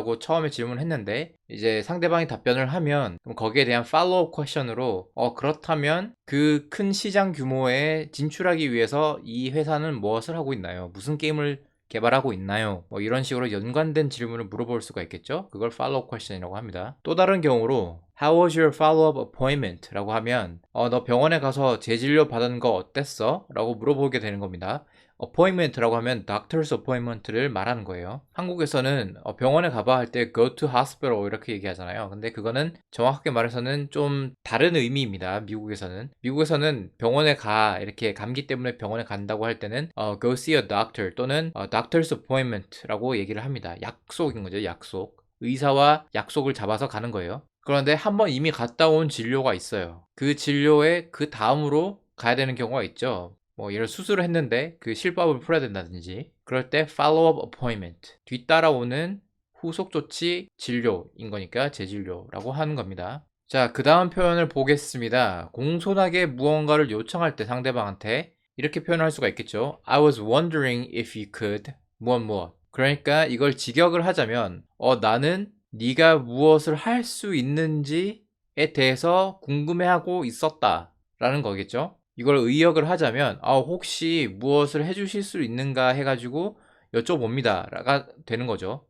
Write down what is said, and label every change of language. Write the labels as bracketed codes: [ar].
[ko] 라고 처음에 질문을 했는데 이제 상대방이 답변을 하면 그럼 거기에 대한 팔로우 퀘션으로 그렇다면 그 큰 시장 규모에 진출하기 위해서 이 회사는 무엇을 하고 있나요? 무슨 게임을 개발하고 있나요? 뭐 이런 식으로 연관된 질문을 물어볼 수가 있겠죠. 그걸 follow question이라고 합니다. 또 다른 경우로 [en] How was your follow-up appointment? [ko] 라고 하면 너 병원에 가서 재진료 받은 거 어땠어? 라고 물어보게 되는 겁니다. appointment라고 하면 doctor's appointment를 말하는 거예요. 한국에서는 병원에 가봐 할 때 [en] go to hospital [ko] 이렇게 얘기하잖아요. 근데 그거는 정확하게 말해서는 좀 다른 의미입니다. 미국에서는 병원에 가, 이렇게 감기 때문에 병원에 간다고 할 때는 [en] go see a doctor [ko] 또는 doctor's appointment라고 얘기를 합니다. 약속인 거죠. 약속. 의사와 약속을 잡아서 가는 거예요. 그런데 한번 이미 갔다 온 진료가 있어요. 그 진료에 그 다음으로 가야 되는 경우가 있죠. 뭐 예를 수술을 했는데 그 실밥을 풀어야 된다든지, 그럴 때 follow-up appointment, 뒤따라오는 후속 조치 진료인 거니까 재진료라고 하는 겁니다. 자, 그 다음 표현을 보겠습니다. 공손하게 무언가를 요청할 때 상대방한테 이렇게 표현할 수가 있겠죠. [en] I was wondering if you could 무엇. [ko] 그러니까 이걸 직역을 하자면 나는 네가 무엇을 할 수 있는지에 대해서 궁금해하고 있었다 라는 거겠죠. 이걸 의역을 하자면 혹시 무엇을 해주실 수 있는가 해가지고 여쭤봅니다 라가 되는 거죠.